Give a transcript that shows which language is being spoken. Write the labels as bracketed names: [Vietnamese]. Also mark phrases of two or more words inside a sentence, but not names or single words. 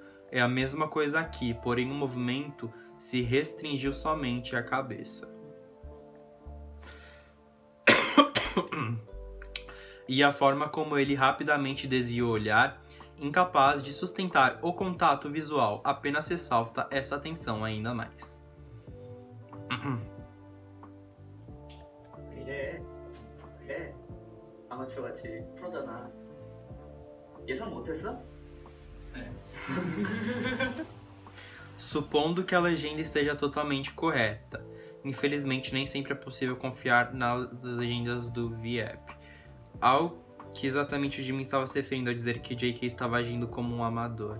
[Portuguese] É a mesma coisa aqui, porém o movimento se restringiu somente à cabeça. E a forma como ele rapidamente desvia o olhar, incapaz de sustentar o contato visual, apenas ressalta essa tensão ainda mais. [Korean] 그래. 아마추어 같이 프로잖아. 예상 못했어? [Portuguese] Supondo que a legenda esteja totalmente correta. Infelizmente, nem sempre é possível confiar nas legendas do VAP. Ao que exatamente o Jimin estava se referindo ao dizer que JK estava agindo como um amador.